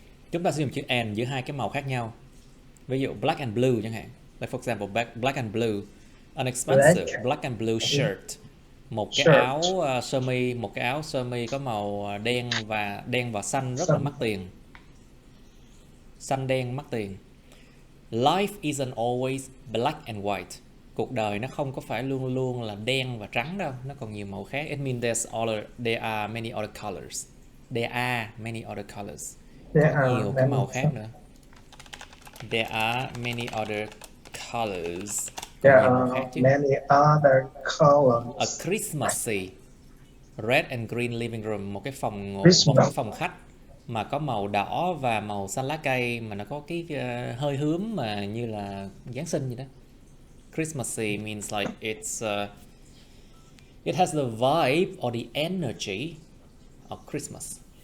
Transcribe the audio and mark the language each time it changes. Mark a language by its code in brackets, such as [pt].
[vi] Chúng ta sử dụng chữ and giữa hai cái màu khác nhau. Ví dụ [en] black and blue [vi] chẳng hạn. [en] Like for example, black and blue. An expensive black and blue shirt. [vi] Một cái áo sơ mi có màu đen và xanh rất là mắc tiền. Xanh đen mắc tiền. [en] Life isn't always black and white. [vi] Cuộc đời nó không có phải luôn luôn là đen và trắng đâu, nó còn nhiều màu khác. [en] It means there are many other colors. There are many other colors. [vi] Có nhiều cái màu khác nữa. [en] There are many other colors. There are many other colors. A Christmassy Red and green living room, [vi] một cái phòng ngủ, [en] Christmas. [vi] một cái phòng khách mà có màu đỏ và màu xanh lá cây, mà nó có cái hơi hướng mà như là Giáng sinh vậy đó. [en] Christmassy means like it's it has the vibe or the energy of Christmas.